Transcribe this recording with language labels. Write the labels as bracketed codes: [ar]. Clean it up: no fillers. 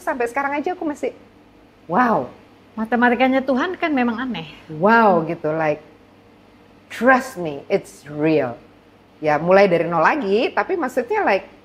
[id] Sampai sekarang aja aku masih, wow. Matematikanya Tuhan kan memang aneh. [en] Wow gitu, like trust me, it's real. [id] Ya mulai dari nol lagi, tapi maksudnya like